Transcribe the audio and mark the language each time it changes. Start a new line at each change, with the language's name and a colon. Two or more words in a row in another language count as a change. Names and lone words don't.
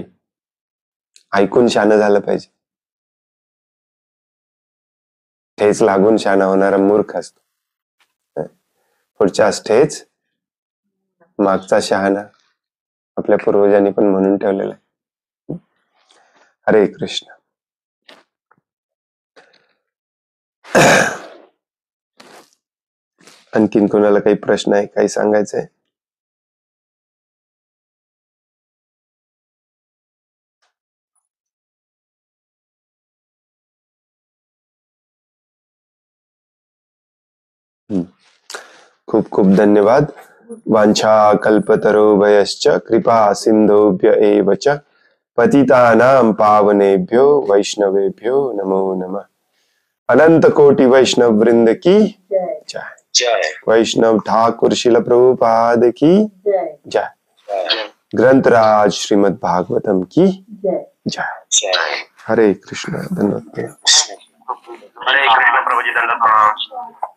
Marathi: ऐकून शहाणं झालं पाहिजे. ठेच लागून शहाणा होणारा मूर्ख असतो. पुढच्या ठेच मागचा शहाणा, आपल्या पूर्वजांनी पण म्हणून ठेवलेला आहे. हरे कृष्ण. आणखीन कोणाला काही प्रश्न आहे, काही सांगायचंय? खूप खूप धन्यवाद.
Sanskrit: वांछा कल्पतरुभयश्च कृपा सिंधुभ्य एव च पतितानां पावनेभ्यो वैष्णवेभ्यो नमो नमः.
Hindi: अनंत कोटि वैष्णव वृंद की जय. वैष्णव ठाकुर शिल प्रभुपाद की जय. ग्रंथराज श्रीमद् भागवतम की जय.
Marathi: हरे कृष्ण. धन्यवाद. हरे कृष्ण प्रभुजी, दंडवत प्रणाम.